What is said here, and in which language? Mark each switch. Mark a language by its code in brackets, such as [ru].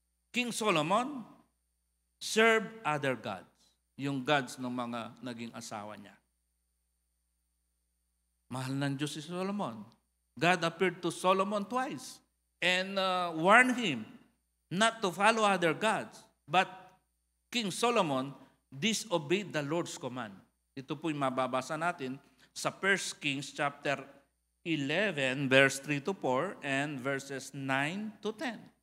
[en] King Solomon served other gods. [tl] Yung gods ng mga naging asawa niya. Mahal ng Diyos si Solomon. [en] God appeared to Solomon twice and warned him not to follow other gods. But King Solomon disobeyed the Lord's command. [tl] Ito po yung mababasa natin sa 1 Kings chapter 11, verse 3 to 4 and verses 9 to 10.